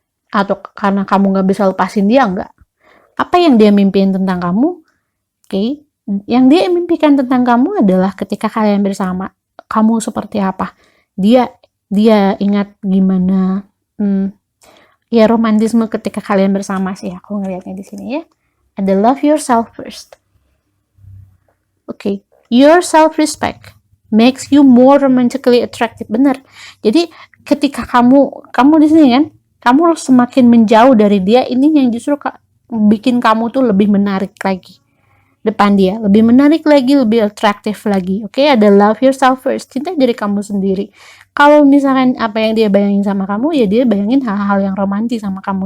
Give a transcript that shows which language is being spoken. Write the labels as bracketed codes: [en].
[id] Atau karena kamu nggak bisa lepasin dia, enggak. Apa yang dia mimpiin tentang kamu, oke, yang dia mimpikan tentang kamu adalah ketika kalian bersama, kamu seperti apa. Dia ingat gimana ya romantisme ketika kalian bersama sih, aku ngelihatnya di sini ya. [en] Ada love yourself first. Oke, your self-respect makes you more romantically attractive. [id] Bener. Jadi ketika kamu di sini kan, kamu semakin menjauh dari dia, ini yang justru bikin kamu tuh lebih menarik lagi depan dia, lebih menarik lagi, lebih atraktif lagi. Oke, ada [en] love yourself first, [id] cinta diri kamu sendiri. Kalau misalkan apa yang dia bayangin sama kamu, ya dia bayangin hal-hal yang romantis sama kamu.